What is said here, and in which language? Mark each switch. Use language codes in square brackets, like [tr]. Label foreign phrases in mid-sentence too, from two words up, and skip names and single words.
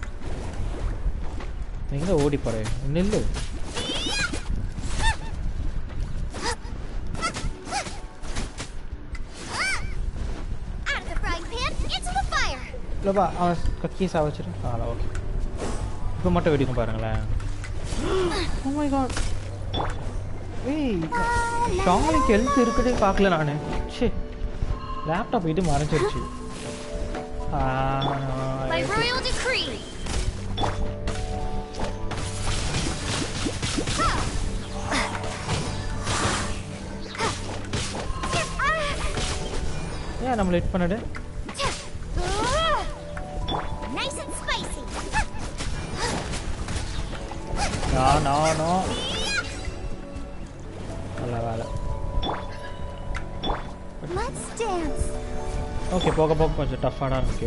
[ta] எங்கே ஓடி போகிறேன் நில்லு. இல்லைப்பா அவன் கக்கி சாவச்சிரு. ஓகே இப்போ மட்டும் வெடிக்கும் பாருங்களேன். [en] Oh my god. [ta] ஏய் ஷாலிக்கு ஹெல்த் இருக்குதே பார்க்கல நான். சே லேப்டாப் இது மறைஞ்சிருச்சு. [en] By royal decree. [ta] ஏன் நம்மள ஹிட் பண்ணது? [en] Nice and spicy. [es] No. Vale. [en] Let's dance. [ta] ஓகே போக போக கொஞ்சம் டஃப்பாக இருக்கு.